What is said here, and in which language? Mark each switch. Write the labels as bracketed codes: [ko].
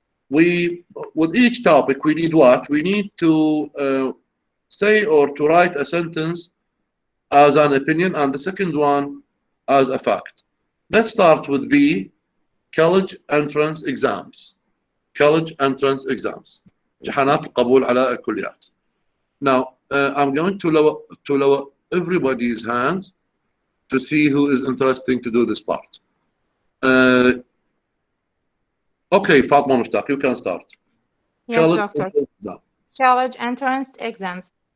[en] With each topic, we need what? We need to say or to write a sentence as an opinion, and the second one as a fact. Let's start with B, college entrance exams. College entrance exams. [ar] امتحانات القبول على الكليات. [en] Now, I'm going to lower everybody's hands to see who is interested to do this part. Okay, Fatma Mushtaq, you can start. Yes, College doctor. entrance exam. College entrance exams.